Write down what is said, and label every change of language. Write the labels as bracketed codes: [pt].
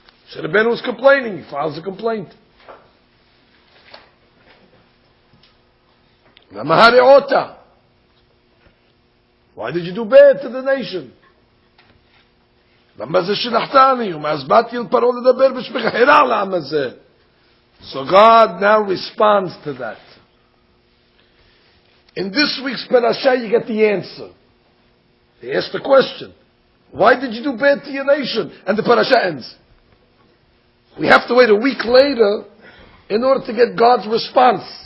[en] So Rabbi was complaining, he files a complaint. [he] למה הרעות? [en] Why did you do bad to the nation? [he] למה זה שלחתני? ומאז באתי אל פרעה לדבר בשמך, הרע לעם הזה. [en] So God now responds to that. In this week's Parashat, you get the answer. He asked the question, why did you do bad to your nation? And the Parashat ends. We have to wait a week later in order to get God's response.